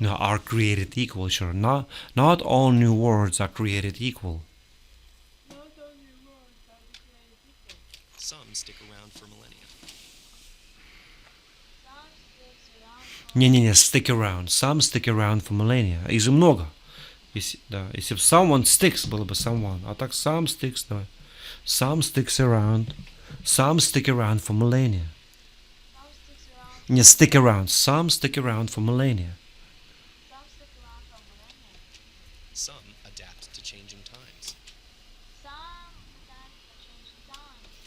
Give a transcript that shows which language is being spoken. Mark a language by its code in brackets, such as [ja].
[en] no, are created equal, sure. Not all new words are created equal. Not all the words are created equal. Some stick around for millennia. Some sticks around for [ru] Не, [en] stick around. Some stick around for millennia. [ru] Их же много. Если бы [en] someone sticks, [ru] было бы [en] someone. [ru] А так [en] some sticks, [ru] давай. [en] Some sticks around. Some stick around for millennia. some sticks around [ru] Не, [en] stick around. Some stick around for millennia. some stick around for millennia. Some adapt to changing times, Some adapt to changing times